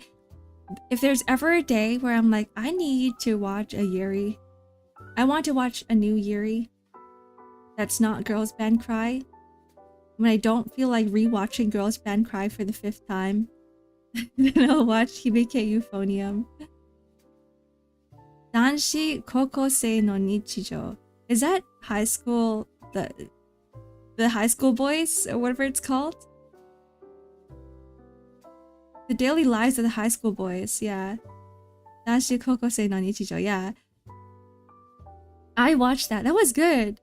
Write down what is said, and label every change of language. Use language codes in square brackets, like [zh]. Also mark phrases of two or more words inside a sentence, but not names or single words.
[en] If there's ever a day where I'm like, I need to watch a yuri. I want to watch a new yuri. That's not Girls Band Cry. When I don't feel like rewatching Girls Band Cry for the 5th time, then I'll watch Hibike Euphonium. Danshi kokosei no nichijo. Is that high school, the high school boys or whatever it's called? The daily lives of the high school boys, yeah. Danshi kokosei no nichijo, yeah. I watched that. That was good.